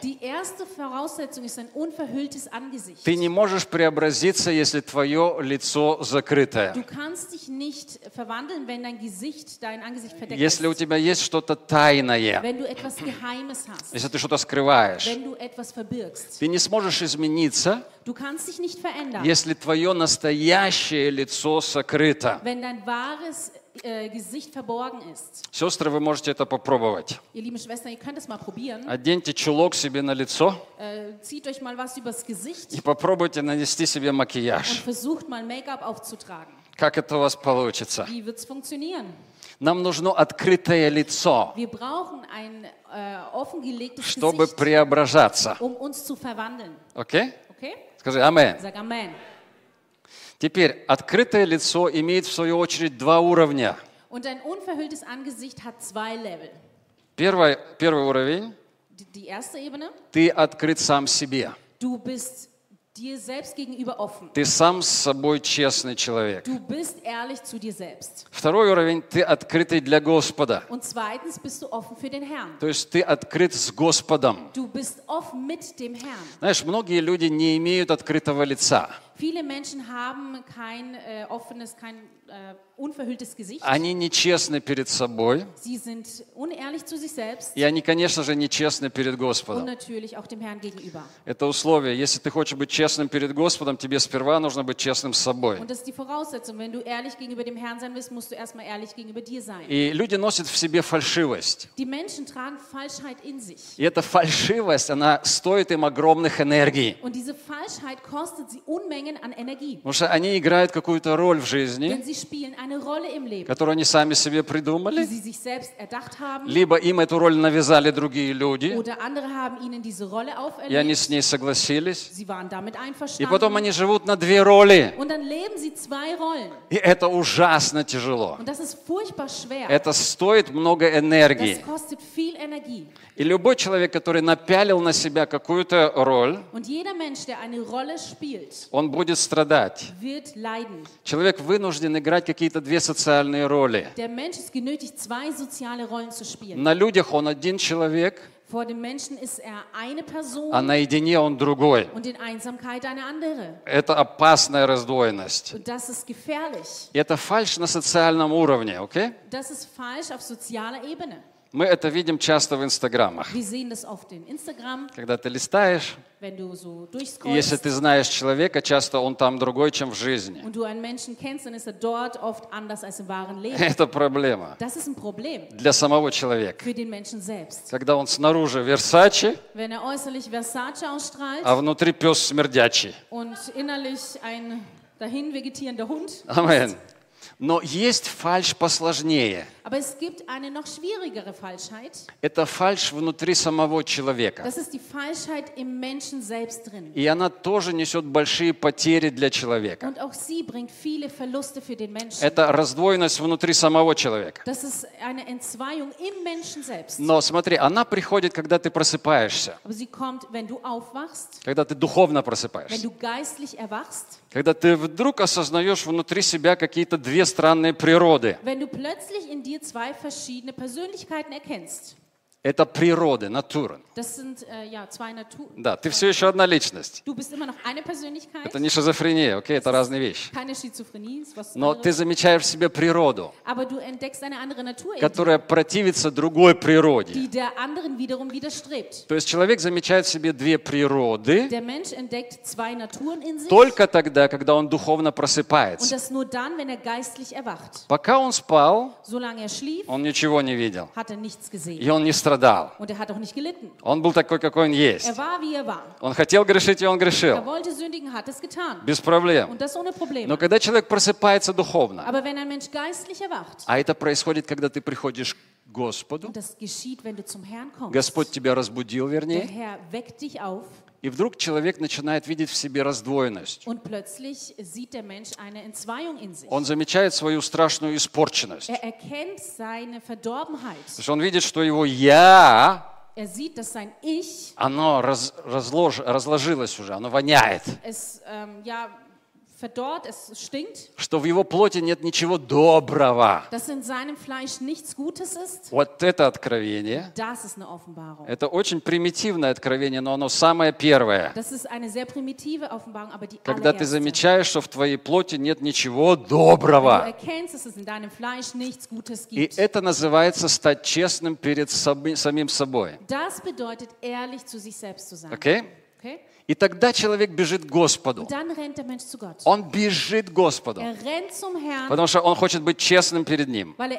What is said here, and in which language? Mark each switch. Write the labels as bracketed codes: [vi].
[de] Die erste Voraussetzung ist ein unverhülltes Angesicht. [ru] Ты не можешь преобразиться, если твое лицо закрытое. [de] Du kannst dich nicht verwandeln, wenn dein Gesicht, dein Angesicht verdeckt ist. [ru] Если у тебя есть что-то тайное. [de] Wenn du etwas Geheimes hast. [ru] Если ты что-то скрываешь. [de] Wenn du etwas verbirgst. [ru] Ты не сможешь измениться. [de] Du kannst dich nicht verändern. [ru] Если твое настоящее лицо сокрыто. [de] Wenn dein wahres Gesicht verborgen ist. [ru] Сестры, вы можете это попробовать. [de] Ihr lieben Schwestern, ihr könnt das mal probieren. [ru] Оденьте чулок себе на лицо. [de] Zieht euch mal was übers Gesicht. [ru] И попробуйте нанести себе макияж. [de] Und versucht mal Make-up aufzutragen. [ru] Как это у вас получится? [de] Wie wird's funktionieren? [ru] Нам нужно открытое лицо. [de] Wir brauchen ein offengelegtes Gesicht. [ru] Чтобы преображаться. [de] Um uns zu verwandeln. [en] Okay? Okay? [ru] Скажи амен. [de] Sag amen. [ru] Теперь открытое лицо имеет в свою очередь два уровня. [de] Und ein unverhülltes Angesicht hat zwei Level. [ru] Первый уровень. [de] Die erste Ebene. [ru] Ты открыт сам себе. [de] Du bist dir selbst gegenüber offen. [ru] Ты сам с собой честный человек. [de] Du bist ehrlich zu dir selbst. [ru] Второй уровень, ты открытый для Господа. [de] Und zweitens bist du offen für den Herrn. [ru] То есть ты открыт с Господом. [de] Du bist offen mit dem Herrn. [ru] Знаешь, многие люди не имеют открытого лица. [de] Viele Menschen haben kein offenes, kein unverhülltes Gesicht. [ru] Они нечестны перед собой. [de] Sie sind unehrlich zu sich selbst. [ru] И они, конечно же, нечестны перед Господом. [de] Und natürlich auch dem Herrn gegenüber. [ru] Это условие. Если ты хочешь быть честным перед Господом, тебе сперва нужно быть честным с собой. [de] Und das ist die Voraussetzung. Wenn du ehrlich gegenüber dem Herrn sein willst, musst du erstmal ehrlich gegenüber dir sein. [ru] И люди носят в себе фальшивость. [de] Die Menschen tragen Falschheit in sich. [ru] И эта фальшивость, она стоит им огромных энергий. [de] Und diese Falschheit kostet sie Unmengen. hängen an Energie. [ru] Потому что они играют какую-то роль в жизни, [de] denn sie spielen eine Rolle im Leben, [ru] которую они сами себе придумали, [de] die sie sich selbst erdacht haben, [ru] либо им эту роль навязали другие люди, [de] oder andere haben ihnen diese Rolle auferlegt, [ru] и они с ней согласились, [de] sie waren damit einverstanden, [ru] и потом они живут на две роли. [de] Und dann leben sie zwei Rollen. [ru] И это ужасно тяжело. [de] Und das ist furchtbar schwer. [ru] Это стоит много энергии. [de] Das kostet viel Energie. [ru] И любой человек, который напялил на себя какую-то роль, [de] und jeder Mensch, der eine Rolle spielt, [ru] он будет страдать. [de] Wird leiden. [ru] Человек вынужден играть какие-то две социальные роли. [de] Der Mensch ist genötigt, zwei soziale Rollen zu spielen. [ru] На людях он один человек, [de] vor dem Menschen ist er eine Person, [ru] а наедине он другой. [de] Und in Einsamkeit eine andere. [ru] Это опасная раздвоенность. [de] Und das ist gefährlich. [ru] И это фальшь на социальном уровне, okay? [de] Das ist falsch auf sozialer Ebene. [ru] Мы это видим часто в Инстаграмах. [de] Wir sehen das oft in Instagram. [ru] Когда ты листаешь, [de] wenn du so durchscrollst, [ru] и если ты знаешь человека, часто он там другой, чем в жизни. [de] Und du einen Menschen kennst, dann ist er dort oft anders als im wahren Leben. [ru] Это проблема. [de] Das ist ein Problem. [ru] Для самого человека. [de] Für den Menschen selbst. [ru] Когда он снаружи Versace, [de] wenn er äußerlich Versace ausstrahlt, [ru] а внутри пёс смердячий. [de] Und innerlich ein dahin vegetierender Hund. Amen. [ru] Но есть фальшь посложнее. [de] Aber es gibt eine noch schwierigere Falschheit. [ru] Это фальшь внутри самого человека. [de] Das ist die Falschheit im Menschen selbst drin. [ru] И она тоже несет большие потери для человека. [de] Und auch sie bringt viele Verluste für den Menschen. [ru] Это раздвоенность внутри самого человека. [de] Das ist eine Entzweiung im Menschen selbst. [ru] Но смотри, она приходит, когда ты просыпаешься. [de] Aber sie kommt, wenn du aufwachst. [ru] Когда ты духовно просыпаешься. [de] Wenn du geistlich erwachst. [ru] Когда ты вдруг осознаешь внутри себя какие-то две странные природы. [de] Wenn du plötzlich in dir zwei verschiedene Persönlichkeiten erkennst. [ru] Это природы, натуры. [de] Das sind ja, zwei Naturen. [ru] Да, ты все еще одна личность. [de] Du bist immer noch eine Persönlichkeit. [ru] Это не шизофрения, okay? Это разные вещи. [de] Keine Schizophrenie, [ru] но [de] anderes. [ru] Ты замечаешь в себе природу, [de] aber du entdeckst eine andere Natur, [ru] которая [de] in dir, [ru] противится другой природе. [de] Die der anderen wiederum widerstrebt. [ru] То есть человек замечает в себе две природы, [de] der Mensch entdeckt zwei Naturen in sich, [ru] только тогда, когда он духовно просыпается. [de] Und das nur dann, wenn er geistlich erwacht. [ru] Пока он спал, [de] solange er schlief, [ru] он ничего не видел. [de] Hat er nichts gesehen. [ru] И он не страдал. [de] Und er hat auch nicht gelitten. [ru] Он был такой, какой он есть. [de] Er war, wie er war. [ru] Он хотел грешить, и он грешил. [de] Er wollte sündigen, hat es getan. [ru] Без проблем. [de] Und das ohne Probleme. [ru] Но когда человек просыпается духовно, [de] aber wenn ein Mensch geistlich erwacht, [ru] а это происходит, когда ты приходишь к Господу, [de] und das geschieht, wenn du zum Herrn kommst, [ru] Господь тебя разбудил, вернее, [de] der Herr weckt dich auf, [ru] и вдруг человек начинает видеть в себе раздвоенность. [de] Und plötzlich sieht der Mensch eine Entzweiung in sich. [ru] Он замечает свою страшную испорченность. [de] Er erkennt seine Verdorbenheit. [ru] То есть он видит, что его «я», [de] er sieht, dass sein Ich, [ru] оно разложилось уже, оно воняет. [de] Es, ja, verdorrt, es stinkt, [ru] что в его плоти нет ничего доброго. [de] Dass in seinem Fleisch nichts Gutes ist, [ru] вот это откровение. [de] Das ist eine Offenbarung. [ru] Это очень примитивное откровение, но оно самое первое. [de] Das ist eine sehr primitive Offenbarung, aber die [ru] когда [de] allererste. [ru] Ты замечаешь, что в твоей плоти нет ничего доброго. [de] Du erkennst, dass es in deinem Fleisch nichts Gutes gibt. [ru] И это называется стать честным перед самим собой. [de] Das bedeutet, ehrlich zu sich selbst zu sein. [en] Okay? Okay? [ru] И тогда человек бежит к Господу. Он бежит к Господу. [de] Herrn, [ru] потому что он хочет быть честным перед Ним.